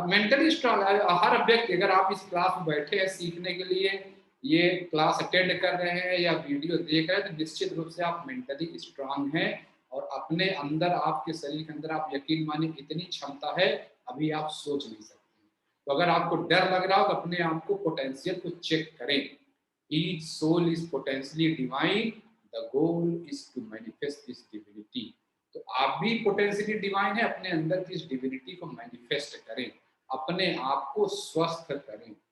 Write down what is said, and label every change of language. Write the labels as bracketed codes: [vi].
[hi] अब mentally strong हर व्यक्ति, अगर आप इस क्लास में बैठे हैं सीखने के लिए, ये क्लास अटेंड कर रहे हैं या वीडियो देख रहे हैं, तो निश्चित रूप से आप मेंटली स्ट्रांग हैं। और अपने अंदर, आपके शरीर के अंदर, आप यकीन मानिए इतनी क्षमता है, अभी आप सोच नहीं सकते। तो अगर आपको डर लग रहा हो तो अपने आप को पोटेंशियल को चेक करें। [en] Each soul is potentially divine. The goal is to manifest this divinity. [hi] तो आप भी पोटेंशियली डिवाइन है, अपने अंदर की इस डिविनिटी को मैनिफेस्ट करें, अपने आप को स्वस्थ करें।